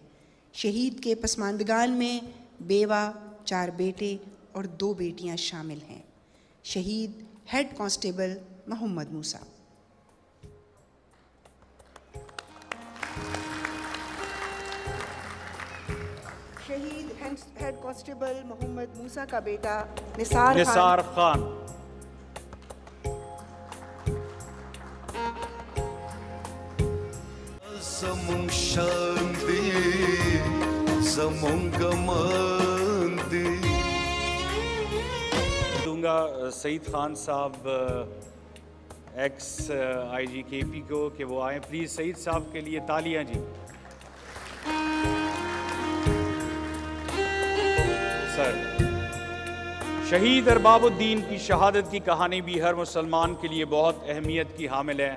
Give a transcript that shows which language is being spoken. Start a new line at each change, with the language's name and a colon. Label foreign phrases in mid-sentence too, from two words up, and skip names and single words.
Urdu: شہید کے پسماندگان میں بیوہ، 4 بیٹے اور 2 بیٹیاں شامل ہیں۔ شہید ہیڈ کانسٹیبل محمد موسیٰ۔ شہید ہیڈ کانسٹیبل محمد موسیٰ کا بیٹا نثار خان۔
Pashto: زمون شاندی زمون گماندی
Urdu: دوں گا سعید خان صاحب ایکس IG KP کو کہ وہ آئیں پلیز۔ سعید صاحب کے لیے تالیاں جی۔ سر، شہید ارباب الدین کی شہادت کی کہانی بھی ہر مسلمان کے لیے بہت اہمیت کی حامل ہے۔